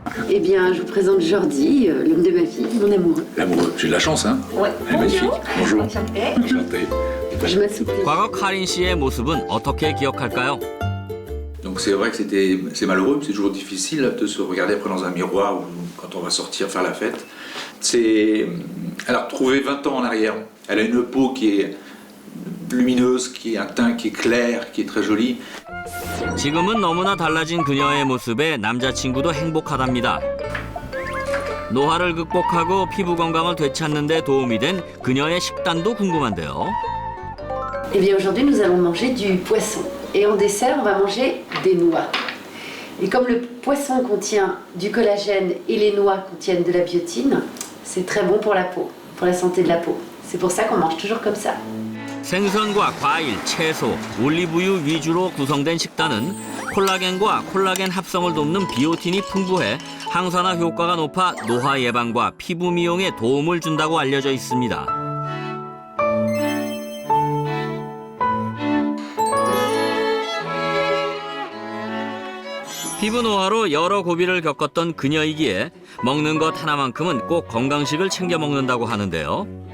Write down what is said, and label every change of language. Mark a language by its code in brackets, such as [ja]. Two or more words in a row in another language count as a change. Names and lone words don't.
[fr] Eh bien, je vous présente Jordi, l'homme de ma vie, mon amoureux. L'amoureux, j'ai de la chance, hein? Ouais. Elle est magnifique. Bonjour. Enchantée. Enchanté. Je m'assouplis. [ko] 과거 카린 씨의 모습은 어떻게 기억할까요? [fr] Donc c'est vrai que c'est malheureux, c'est toujours difficile de se regarder après dans un miroir ou quand on va sortir faire la fête. Elle a retrouvé 20 ans en arrière. Elle a une peau qui est lumineuse, qui est un teint qui est clair, qui est très joli. [ko] 지금은 너무나 달라진 그녀의 모습에 남자친구도 행복하답니다. 노화를 극복하고 피부 건강을 되찾는 데 도움이 된 그녀의 식단도 궁금한데요. [fr] Eh bien, aujourd'hui, nous allons manger du poisson. Et en dessert, on va manger des noix. Et comme le poisson contient du collagène et les noix contiennent de la biotine, c'est très bon pour la peau, pour la santé de la peau. C'est pour ça qu'on mange toujours comme ça. [ko] 생선과 과일, 채소, 올리브유 위주로 구성된 식단은 콜라겐과 콜라겐 합성을 돕는 비오틴이 풍부해 항산화 효과가 높아 노화 예방과 피부 미용에 도움을 준다고 알려져 있습니다. 피부 노화로 여러 고비를 겪었던 그녀이기에 먹는 것 하나만큼은 꼭 건강식을 챙겨 먹는다고 하는데요.